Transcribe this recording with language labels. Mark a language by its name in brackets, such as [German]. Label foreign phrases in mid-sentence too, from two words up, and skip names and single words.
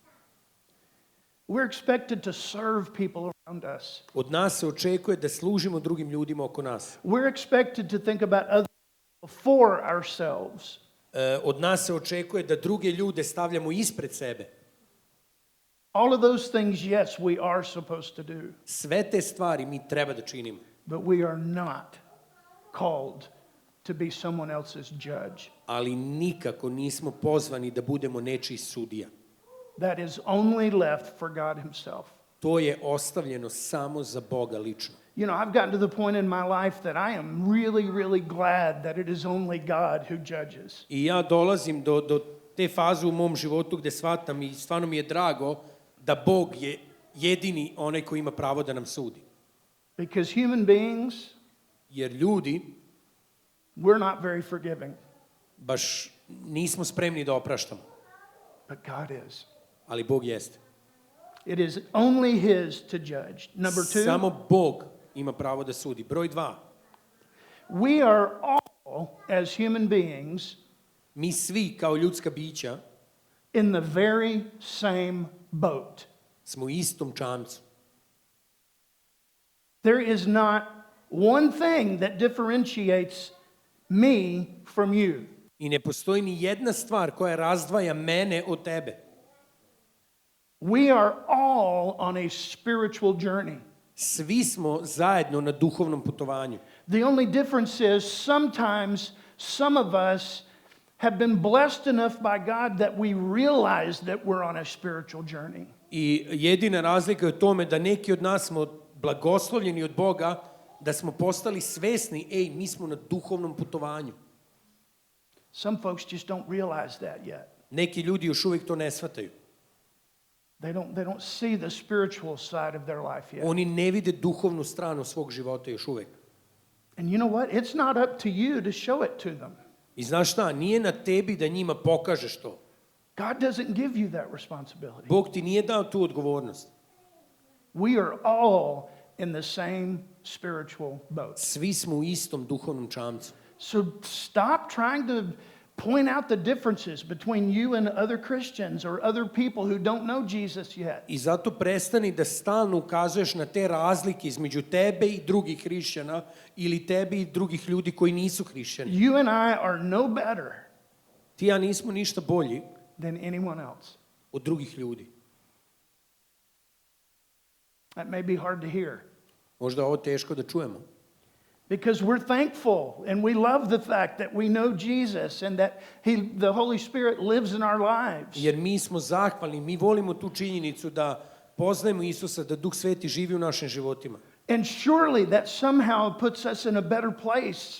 [English] We're expected to serve people around us. [Serbian] Od nas se očekuje da služimo drugim ljudima oko nas. [English] We're expected to think about other people before ourselves. [Serbian] Od nas se očekuje da druge ljude stavljamo ispred sebe. [English] All of those things, yes, we are supposed to do, [Serbian] Sve te stvari mi treba da činimo. [English] but we are not called to be someone else's judge. [Serbian] Ali nikako nismo pozvani da budemo nečiji sudija. [English] That is only left for God Himself. [Serbian] To je ostavljeno samo za Boga lično. [English] You know, I've gotten to the point in my life that I am really, really glad that it is only God who judges. [Serbian] I ja dolazim do te faze u mom životu gde shvatam i stvarno mi je drago da Bog je jedini onaj koji ima pravo da nam sudi. [English] Because human beings, [Serbian] Jer ljudi [English] we're not very forgiving, [Serbian] baš nismo spremni da opraštamo, [English] but God is. [Serbian] ali Bog jeste. [English] It is only His to judge. Number two, [Serbian] Samo Bog ima pravo da sudi. Broj 2. [English] we are all, as human beings, [Serbian] Mi svi kao ljudska bića [English] in the very same boat. [Serbian] smo u istom čamcu. [English] There is not one thing that differentiates me from you. [Serbian] I ne postoji ni jedna stvar koja razdvaja mene od tebe. [English] We are all on a spiritual journey. [Serbian] Svi smo zajedno na duhovnom putovanju. [English] The only difference is sometimes some of us have been blessed enough by God that we realize that we're on a spiritual journey. [Serbian] I jedina razlika je u tome da neki od nas smo blagoslovljeni od Boga, da smo postali svesni, mi smo na duhovnom putovanju. [English] Some folks just don't realize that yet. [Serbian] Neki ljudi još uvijek to ne shvataju. [English] They don't see the spiritual side of their life yet. [Serbian] Oni ne vide duhovnu stranu svog života još uvijek. [English] And you know what? It's not up to you to show it to them. [Serbian] I znaš šta, nije na tebi da njima pokažeš to. [English] God doesn't give you that responsibility. [Serbian] Bog ti nije dao tu odgovornost. [English] We are all in the same spiritual boat. [Serbian] Svi smo u istom duhovnom čamcu. [English] So stop trying to point out the differences between you and other Christians or other people who don't know Jesus yet. [Serbian] I zato prestani da stalno ukazuješ na te razlike između tebe i drugih hrišćana ili tebe i drugih ljudi koji nisu hrišćani. [English] You and I are no better [Serbian] Ti i ja nismo ništa bolji [English] than anyone else. [Serbian] od drugih ljudi. [English] That may be hard to hear. [Serbian] Možda je ovo teško da čujemo. [English] Because we're thankful and we love the fact that we know Jesus and that the Holy Spirit lives in our lives. [Serbian] Jer mi smo zahvalni, mi volimo tu činjenicu da poznajemo Isusa, da Duh Sveti živi u našim životima. [English] And surely that somehow puts us in a better place.